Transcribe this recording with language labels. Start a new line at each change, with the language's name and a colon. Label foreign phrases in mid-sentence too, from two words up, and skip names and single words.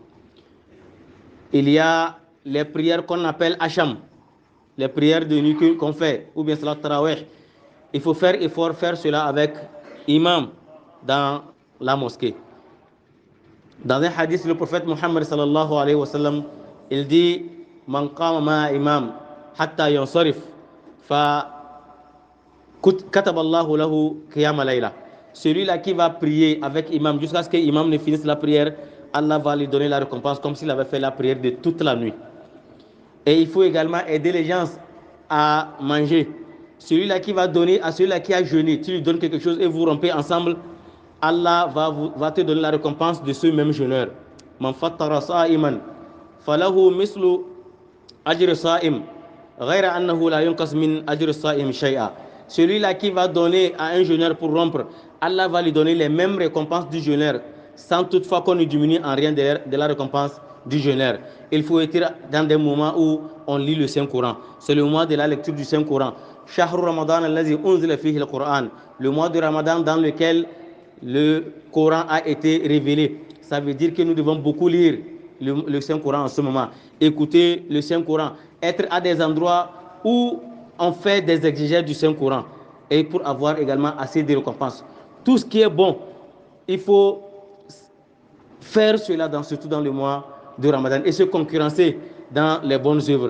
French: Il y a les prières qu'on appelle Asham, les prières de nuit qu'on fait, ou bien
Arabic: صلاة التراويح.
French: Il faut faire effort, faire cela avec imam dans la mosquée. Dans un hadith, le prophète Muhammad
Arabic: صلى الله عليه وسلم,
French: il dit
Arabic: من قام مع الإمام حتى ينصرف فكتب الله له قيام ليلة.
French: Celui-là qui va prier avec imam jusqu'à ce que l'imam ne finisse la prière, Allah va lui donner la récompense comme s'il avait fait la prière de toute la nuit. Et il faut également aider les gens à manger. Celui-là qui va donner à celui-là qui a jeûné, tu lui donnes quelque chose et vous rompez ensemble, Allah va te donner la récompense de ce même jeûneur.
Arabic: من فطر صائما فله مثل أجر صائم غير أنه لا ينقص من أجر صائم شيئا.
French: Celui-là qui va donner à un jeûneur pour rompre, Allah va lui donner les mêmes récompenses du jeûneur, sans toutefois qu'on ne diminue en rien de la récompense du jeûneur. Il faut être dans des moments où on lit le Saint-Coran. C'est le mois de la lecture du Saint-Coran.
Arabic: شهر رمضان الذي أنزل فيه القرآن.
French: Le mois de Ramadan dans lequel le Coran a été révélé. Ça veut dire que nous devons beaucoup lire le Saint-Coran en ce moment. Écouter le Saint-Coran. Être à des endroits où on fait des exégèses du Saint-Coran. Et pour avoir également assez de récompenses. Tout ce qui est bon, il faut faire cela surtout dans le mois de Ramadan et se concurrencer dans les bonnes œuvres.